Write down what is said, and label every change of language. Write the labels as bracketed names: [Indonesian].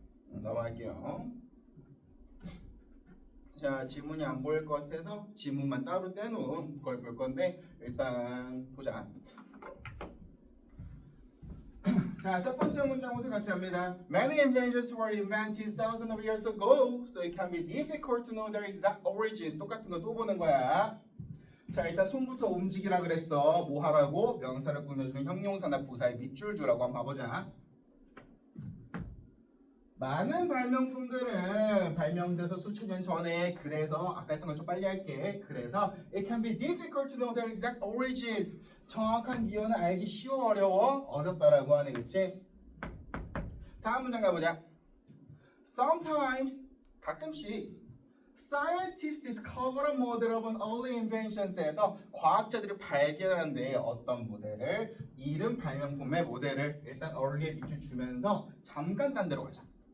[Korean] 넘어갈게요. 자, 지문이 안 보일 것 같아서 지문만 따로 떼놓은 걸 볼 건데 일단 보자. 자, 첫 번째 문장부터 같이 합니다. [English] Many inventions were invented thousands of years ago, so it can be difficult to know their exact origins. [Korean] 똑같은 거 또 보는 거야. 자, 일단 손부터 움직이라 그랬어. 뭐 하라고? 명사를 꾸며주는 형용사나 부사의 밑줄 주라고 한번 봐보자. 많은 발명품들은 발명돼서 수천 년 전에, 그래서 아까 했던 거 좀 빨리 할게. 그래서 [English] it can be difficult to know their exact origins. [Korean] 정확한 기원을 알기 쉬워, 어려워? 어렵다라고 하네, 그치? 다음 문장 가보자. [English] Sometimes, [Korean] 가끔씩 [English] scientists discover a model of an early inventions [Korean] 에서 과학자들이 발견한데 어떤 모델을, 이름 발명품의 모델을 일단 early에 밑줄 주면서 잠깐 딴 데로 가자.